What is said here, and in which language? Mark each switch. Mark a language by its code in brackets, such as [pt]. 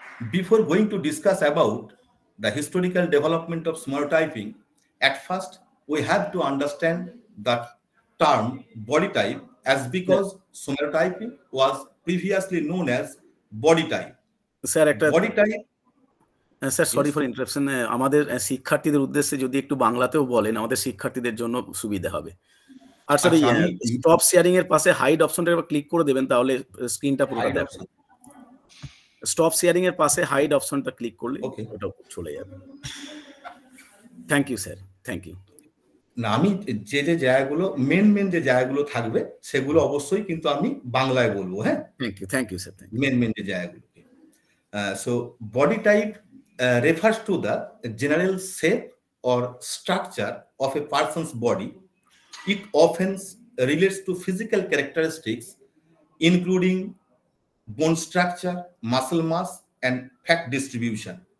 [en] Before going to discuss about the historical development of somatotyping, at first we have to understand that term body type, as because somatotyping was previously known as body type. Sir, body type. [bn] Sir [en] sorry for interruption, [bn] আমাদের শিক্ষার্থীদের উদ্দেশ্যে যদি একটু বাংলাতেও বলেন আমাদের শিক্ষার্থীদের জন্য সুবিধা হবে। আর স্যার স্টপ শেয়ারিং এর পাশে হাইড অপশনটা একবার ক্লিক করে দেবেন, তাহলে স্ক্রিনটা পুরোটা দেখাবে। স্টপ শেয়ারিং এর পাশে হাইড অপশনটা ক্লিক করলে ওটা চলে যাবে। [en] Thank you sir, thank you. [bn] না, আমি যে যে জায়গাগুলো মেন যে জায়গাগুলো থাকবে সেগুলো অবশ্যই কিন্তু আমি বাংলায় বলবো। হ্যাঁ, [en] Thank you sir. [bn] মেন যে জায়গাগুলো। [en] So body type refers to the general shape or structure of a person's body. It often relates to physical characteristics including bone structure, muscle mass, and fat distribution.